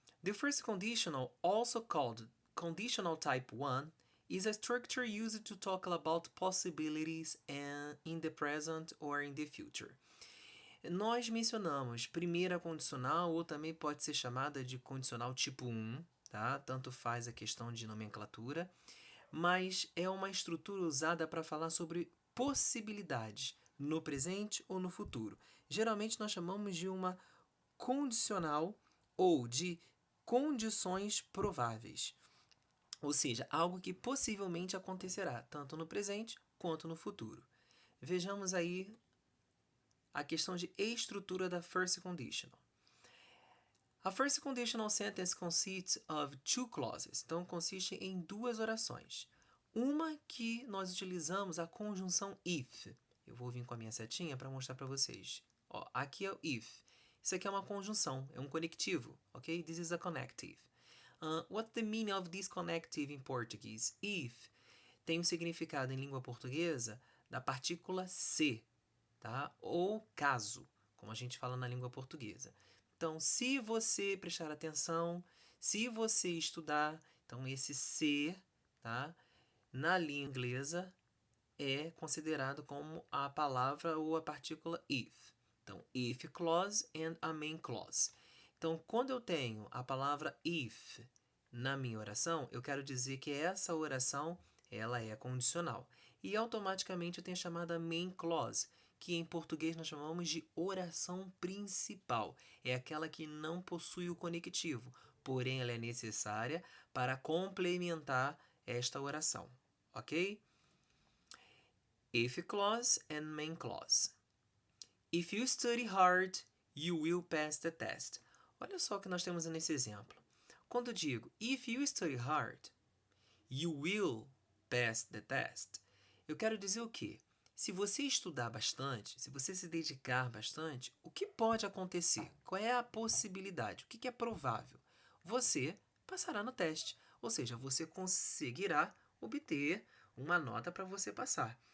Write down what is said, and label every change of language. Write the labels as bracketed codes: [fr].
[en] The first conditional, also called conditional type 1, is a structure used to talk about possibilities in the present or in the future. [pt] Nós mencionamos primeira condicional, ou também pode ser chamada de condicional tipo 1, tá? Tanto faz a questão de nomenclatura, mas é uma estrutura usada para falar sobre possibilidades no presente ou no futuro. Geralmente nós chamamos de uma condicional ou de condições prováveis. Ou seja, algo que possivelmente acontecerá, tanto no presente quanto no futuro. Vejamos aí a questão de estrutura da first conditional. [en] A first conditional sentence consists of two clauses. [pt] Então, consiste em duas orações. Uma que nós utilizamos a conjunção if. Eu vou vir com a minha setinha para mostrar para vocês. Ó, aqui é o if. Isso aqui é uma conjunção, é um conectivo, ok? [en] This is a connective. What's the meaning of this connective in Portuguese? [pt] If tem o significado em língua portuguesa da partícula se, tá? Ou caso, como a gente fala na língua portuguesa. Então, se você prestar atenção, se você estudar, então esse se, tá? Na língua inglesa é considerado como a palavra ou a partícula if. Então, [en] if clause and a main clause. [pt] Então, quando eu tenho a palavra if na minha oração, eu quero dizer que essa oração ela é condicional. E automaticamente eu tenho a chamada main clause, que em português nós chamamos de oração principal. É aquela que não possui o conectivo, porém ela é necessária para complementar esta oração. [en] Ok? If clause and main clause. If you study hard, you will pass the test. [pt] Olha só o que nós temos nesse exemplo. Quando eu digo [en] if you study hard, you will pass the test, [pt] eu quero dizer o quê? Se você estudar bastante, se você se dedicar bastante, o que pode acontecer? Qual é a possibilidade? O que é provável? Você passará no teste, ou seja, você conseguirá obter uma nota para você passar.